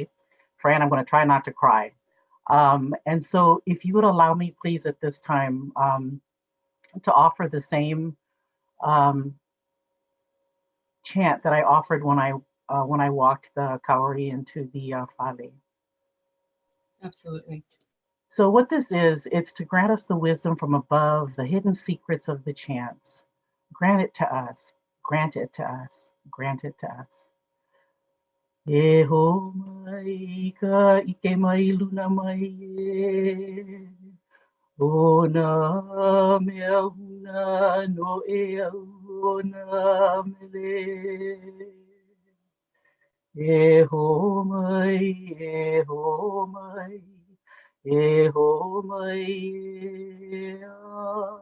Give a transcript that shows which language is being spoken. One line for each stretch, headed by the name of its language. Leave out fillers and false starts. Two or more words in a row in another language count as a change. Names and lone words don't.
English: Fran, I'm going to try not to cry. And so if you would allow me, please, at this time, to offer the same chant that I offered when I walked the kauri into the fale. Absolutely. So what this is, it's to grant us the wisdom from above, the hidden secrets of the chants. Grant it to us, grant it to us, grant it to us.
Hawaiian: E ho mai ka ike mai luna mai e. O na mea huna no e au na mele. E ho mai, e ho mai, e ho mai e a.